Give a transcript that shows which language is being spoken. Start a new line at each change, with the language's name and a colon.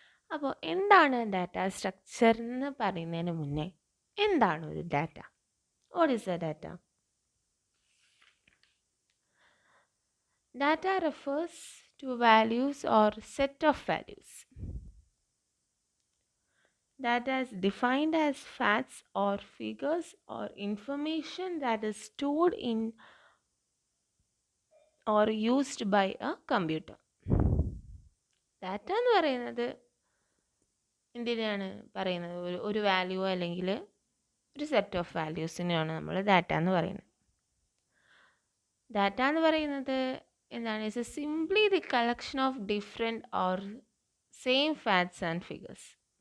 Malayalam: അപ്പോൾ എന്താണ് data structure എന്ന് പറയുന്നതിന് മുന്നേ എന്താണ് ഒരു data?
English: What is a data? Data refers to values or set of values. Data is defined as facts or figures or information that is stored in or used by a computer.
Malayalam: Data എന്ന് പറയുന്നത് എന്തിനാണ് പറയുന്നത്? ഒരു value അല്ലെങ്കിൽ ഒരു set of വാല്യൂസിനെയാണ് നമ്മൾ data എന്ന് പറയുന്നത്. ഡാറ്റ എന്ന് പറയുന്നത് എന്താണ്?
English: It's simply the collection of different or same facts and figures.